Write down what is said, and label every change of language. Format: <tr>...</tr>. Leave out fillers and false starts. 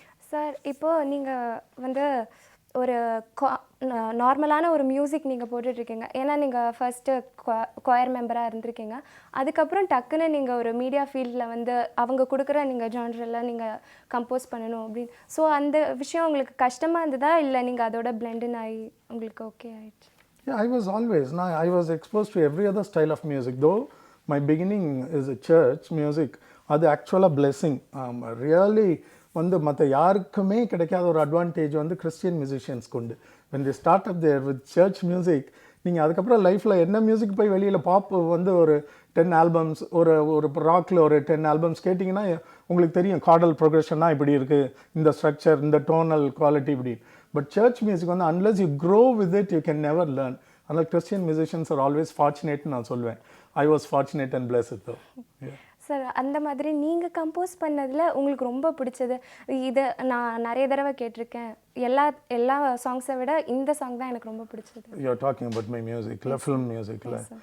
<ta>Sir இப்போது நீங்கள் வந்து ஒரு நார்மலான ஒரு மியூசிக் நீங்கள் போட்டுட்ருக்கீங்க. ஏன்னா நீங்கள் ஃபஸ்ட்டு கொயர் மெம்பராக இருந்திருக்கீங்க. அதுக்கப்புறம் டக்குன்னு நீங்கள் ஒரு மீடியா ஃபீல்டில் வந்து அவங்க கொடுக்குற நீங்கள் ஜான்ரெல்லாம் நீங்கள் கம்போஸ் பண்ணணும் அப்படின்னு. ஸோ அந்த விஷயம் உங்களுக்கு கஷ்டமாக இருந்ததா இல்லை நீங்கள் அதோட பிளெண்டின் ஆகி உங்களுக்கு ஓகே ஆயிடுச்சு?</ta> <en>Yeah, I was always. Now, I was exposed to every other style of music. Though my beginning is a church music,</en> <ta>அது ஆக்சுவலாக பிளெஸ்ஸிங். ரியலி வந்து மற்ற யாருக்குமே கிடைக்காத ஒரு அட்வான்டேஜ் வந்து கிறிஸ்டியன் மியூசிஷியன்ஸ்க்கு உண்டு.</ta> <en>when they start up there with church music,</en> <ta>நீங்கள் அதுக்கப்புறம் லைஃப்பில் என்ன மியூசிக் போய் வெளியில் பாப் வந்து ஒரு 10 ஆல்பம்ஸ் ஒரு ராக்கில் ஒரு 10 ஆல்பம்ஸ் கேட்டிங்கன்னா உங்களுக்கு தெரியும் கார்டல் ப்ரோக்ரெஷன்னா இப்படி இருக்குது, இந்த ஸ்ட்ரக்சர், இந்த டோனல் குவாலிட்டி இப்படி. பட் சர்ச் மியூசிக் வந்து</ta> <en>unless you grow with it, you can never learn.</en> <ta>அதனால்</ta> <en>Christian musicians are always ஃபார்ச்சுனேட்னு</en> <ta>நான் சொல்வேன்.</ta> <en>I was fortunate and blessed though.</en> <ta>Sir அந்த மாதிரி நீங்கள் கம்போஸ் பண்ணதில் உங்களுக்கு ரொம்ப பிடிச்சது இது? நான் நிறைய தடவை கேட்டிருக்கேன். எல்லா சாங்ஸை விட இந்த சாங் தான் எனக்கு ரொம்ப பிடிச்சது.</ta> <en>You are talking about my மியூசிக்கில், film மியூசிக்கில்.</en>